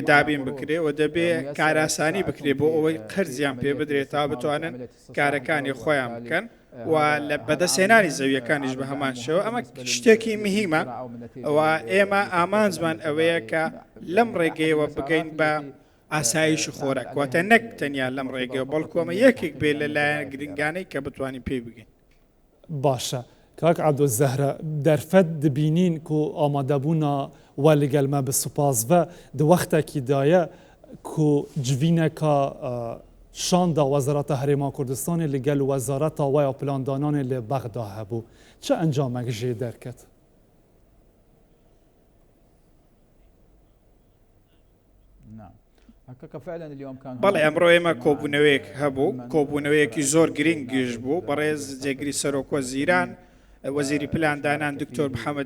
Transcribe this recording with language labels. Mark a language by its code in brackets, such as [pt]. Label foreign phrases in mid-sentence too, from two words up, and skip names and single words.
[ckb] دابین بکرێ و دەبێت کاراسانی بکرێ بۆ ئەوەی قەرزیان پێ بدرێت تا بتوانن کارەکانی خۆیان بکەن و لە بەدەستێنانی زەویەکانیش بە هەمان شەوە ئەمە شتێکی مهمە و ئێمە ئامانجمان ئەوەیە کە لەم ڕێگەیەوە بگەین بە ئاسایش خۆراک واتە نەک تەنیا لەم ڕێگەوە بەڵکۆمە یەکێک بێ لەلایەن گرنگانەی کە بتوانین پێی بگەین. [ku] باشە کاک عەبدولزەهرە دەرفەت دبینین کو ئامادەبوونا وە لەگەلمە بە سوپاسڤە di wextekî daye ku civîneka şanda Wezareta Herêma Kurdistanê li gel Wezareta we ya Plandananê li Bexda hebû çi encamek jê derket? [ckb] بەڵێ ئەمڕۆ ئێمە کۆبوونەوەیەک هەبوو کۆبوونەوەیەکی زۆر گرنگیش بوو بەڕێز جێگری سەرۆکوەزیران وەزیری پلاندانان دکتۆر محەممەد